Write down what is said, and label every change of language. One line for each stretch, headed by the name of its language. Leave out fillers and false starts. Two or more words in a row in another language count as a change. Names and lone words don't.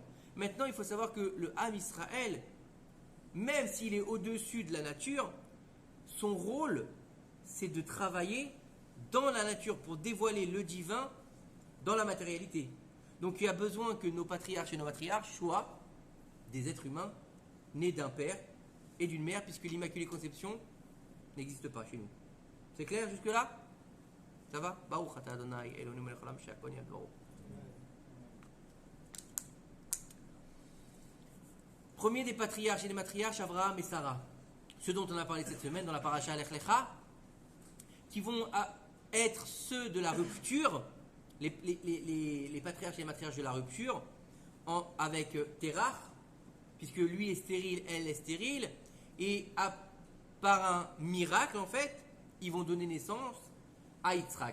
French: Maintenant, il faut savoir que le Ham Israël, même s'il est au-dessus de la nature, son rôle, c'est de travailler dans la nature pour dévoiler le divin dans la matérialité. Donc il y a besoin que nos patriarches et nos matriarches soient des êtres humains nés d'un père et d'une mère, puisque l'Immaculée Conception n'existe pas chez nous. C'est clair jusque-là? Ça va?
Hebrew: ברוך אתה אדני אלהינו מלך העולם שהכל נהיה בדברו.
French: Premier des patriarches et des matriarches, Abraham et Sarah. Ceux dont on a parlé cette semaine dans la paracha Lech Lecha, qui vont être ceux de la rupture, les patriarches et les matriarches de la rupture, avec Terach, puisque lui est stérile, elle est stérile, et par un miracle, en fait, ils vont donner naissance à Yitzhak.